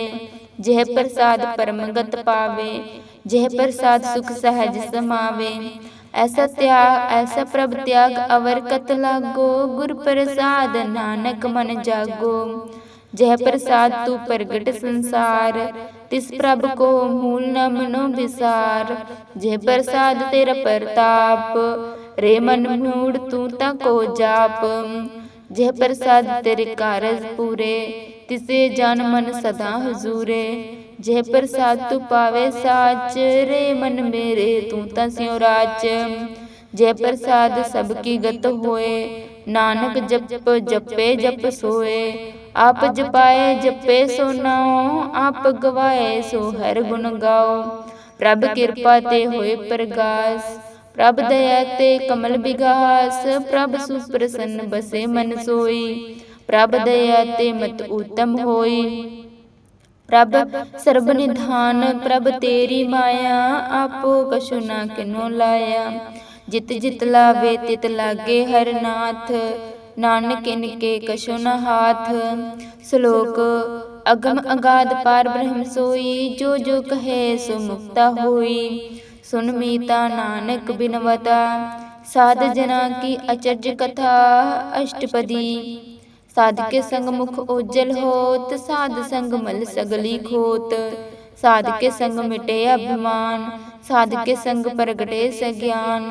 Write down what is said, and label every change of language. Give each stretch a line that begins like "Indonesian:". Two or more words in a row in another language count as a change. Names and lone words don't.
Hindi: जह प्रसाद परमगत पावे, जह प्रसाद सुख सहज समावे। ऐसा प्रभ त्याग अवर कत लागो, गुर प्रसाद नानक मन जागो। जह प्रसाद तू प्रगट संसार, तिस प्रभ को मूल न मनो विसार। जह प्रसाद तेरा प्रताप, रे मन मूड तू ताको जाप। जह प्रसाद तेरे कारज पूरे, तिसे जान मन सदा हुजूरे। जह प्रसाद तू पावे साच, रे मन मेरे तू ता स्यों राच। जय प्रसाद सबकी गत होए, नानक जप जपे जप सोए। आप जपाए जपे सो नाओ, आप गवाए सो हर गुण गाओ। प्रभ कृपा ते होए प्रगास, प्रभ दया ते कमल विगास। प्रभ सुप्रसन्न बसे मन सोई, प्रभ दया ते मत उत्तम होई। प्रभ सर्ब निधान प्रभ तेरी माया, आपो कछु ना किनो लाया। जित जित लावे तित लागे हर नाथ, नानक इनके कछु न हाथ। श्लोक अगम अगाध पार ब्रह्म सोई, जो जो कहे सो मुक्ता होई। सुन मीता नानक बिनवता, साध जना की अचर्य कथा। अष्टपदी साध के संग मुख उज्जल होत, साध संग मल सगली खोत। साध के संग मिटे अभिमान, साध के संग प्रगटे सज्ञान।